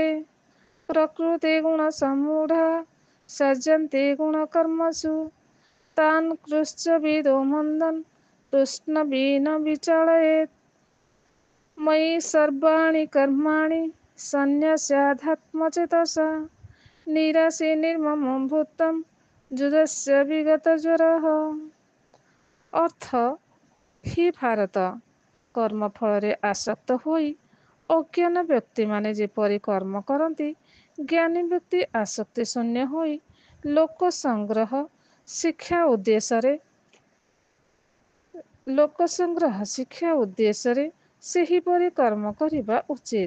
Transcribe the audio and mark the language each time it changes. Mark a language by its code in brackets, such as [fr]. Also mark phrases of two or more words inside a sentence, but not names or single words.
[sa] प्रकृते गुणसम्मूढा सज्जन्ते गुणकर्मसु। तान् कृच्छ्रविदो मन्दन् तृष्णविन विचालयेत्। मयि सर्वाणि कर्माणि सन्न्यस्याध्यात्मचेतसा। निराशे निर्ममं भूतं युदस्य विगत ज्वरः। [or] ଅର୍ଥ, ହି ଭାରତ, କର୍ମଫଳରେ ଆସକ୍ତ ହୋଇ ଅଜ୍ଞାନ ବ୍ୟକ୍ତିମାନେ ଯେପରି କର୍ମ କରନ୍ତି, ଜ୍ଞାନୀ ବ୍ୟକ୍ତି ଆସକ୍ତି ଶୂନ୍ୟ ହୋଇ ଲୋକ ସଂଗ୍ରହ ଶିକ୍ଷା ଉଦ୍ଦେଶ୍ୟରେ ସେହିପରି କର୍ମ କରିବା ଉଚିତ।